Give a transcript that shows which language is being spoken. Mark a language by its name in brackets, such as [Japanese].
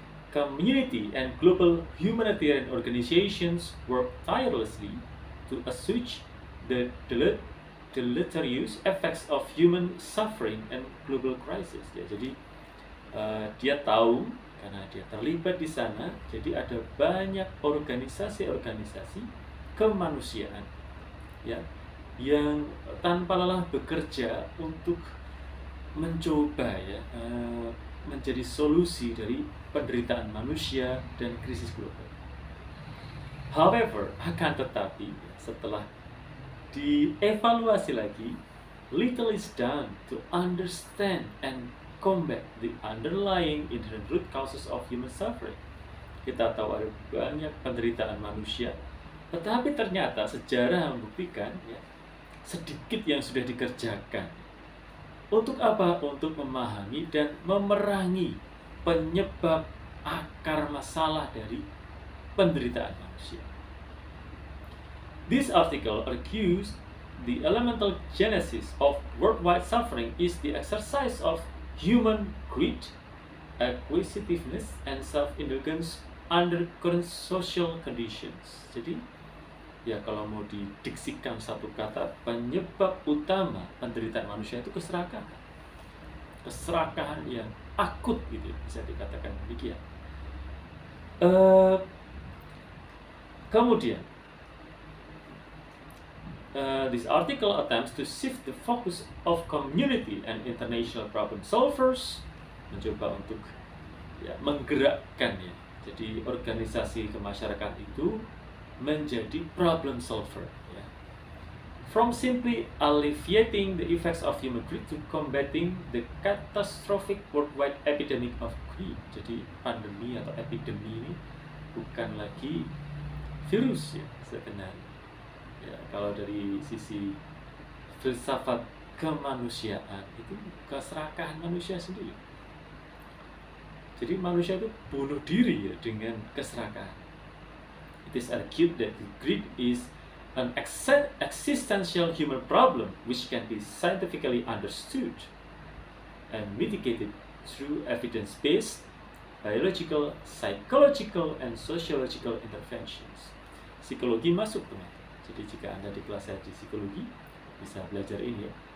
[English] Community and global humanitarian organizations work tirelessly to assuage the deleterious effects of human suffering and global crisis. [Indonesian] Ya, jadi dia tahu karena dia terlibat di sana. Jadi ada banyak organisasi-organisasi kemanusiaan, ya, yang tanpa lelah bekerja untuk mencoba ya menjadi solusi dari penderitaan manusia dan krisis global. [English] However, [Indonesian] akan tetapi setelah dievaluasi lagi, [English] little is done to understand and combat the underlying inherent root causes of human suffering. [Indonesian] Kita tahu ada banyak penderitaan manusia, tetapi ternyata sejarah membuktikan ya, sedikit yang sudah dikerjakan. Untuk apa? Untuk memahami dan memerangi penyebab akar masalah dari penderitaan manusia. [English] This article argues the elemental genesis of worldwide suffering is the exercise of human greed, acquisitiveness, and self-indulgence under current social conditions. [Indonesian] Jadi, ya kalau mau didiksikan satu kata, penyebab utama penderitaan manusia itu keserakahan. Keserakahan yang akut gitu, bisa dikatakan demikian. Kemudian, [English] this article attempts to shift the focus of community and international problem solvers, [Indonesian] mencoba untuk ya, menggerakkan ya. Jadi organisasi kemasyarakatan itu menjadi problem solver ya. [English] From simply alleviating the effects of human greed to combating the catastrophic worldwide epidemic of greed. [Indonesian] Jadi pandemi atau epidemi ini bukan lagi virus ya sebenarnya. Ya, kalau dari sisi filsafat kemanusiaan itu keserakahan manusia sendiri. Jadi manusia itu bunuh diri ya dengan keserakahan. [English] It is argued that greed is an existential human problem which can be scientifically understood and mitigated through evidence-based biological, psychological, and sociological interventions. [Indonesian] Psikologi masuk teman. Jadi jika Anda di kelas di psikologi bisa belajar ini ya.